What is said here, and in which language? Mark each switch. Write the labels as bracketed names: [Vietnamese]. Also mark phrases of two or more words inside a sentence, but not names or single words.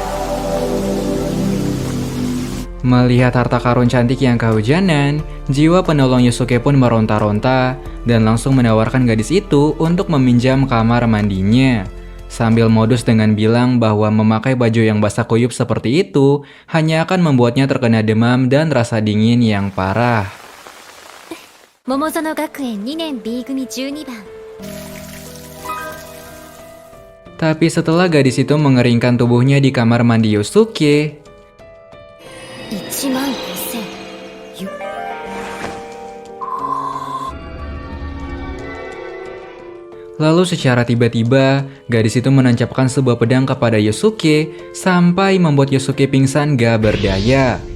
[Indonesian] Melihat harta karun cantik yang kehujanan, jiwa penolong Yosuke pun meronta-ronta dan langsung menawarkan gadis itu untuk meminjam kamar mandinya. Sambil modus dengan bilang bahwa memakai baju yang basah kuyup seperti itu hanya akan membuatnya terkena demam dan rasa dingin yang parah. [Japanese] 桃園学園2年 B 組12番 [Indonesian] Tapi setelah gadis itu mengeringkan tubuhnya di kamar mandi Yosuke, [Japanese] 15000 よ [Indonesian] lalu secara tiba-tiba gadis itu menancapkan sebuah pedang kepada Yosuke sampai membuat Yosuke pingsan gak berdaya.